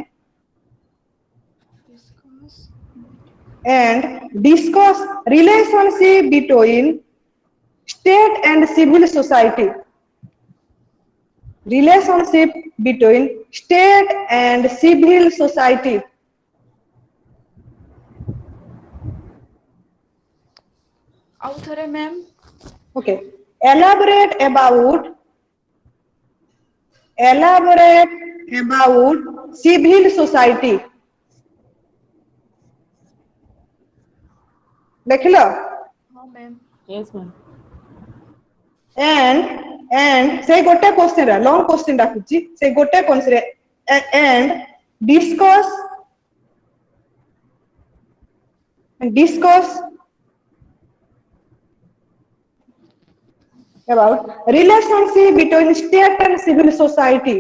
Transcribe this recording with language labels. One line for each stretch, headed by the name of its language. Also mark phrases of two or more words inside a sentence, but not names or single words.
English: discuss relationship between state and civil society relationship between state and civil society
Odia: ଆଉ ଥରେ ମ୍ୟାମ୍
English: okay elaborate about civil society ଦେଖିଲ
Odia: ହଁ ମ୍ୟାମ୍
English: Yes, ma'am. and say ଗୋଟେ question रा long question ଡାକୁଛି say ଗୋଟେ question and discuss about relationship between state and civil society.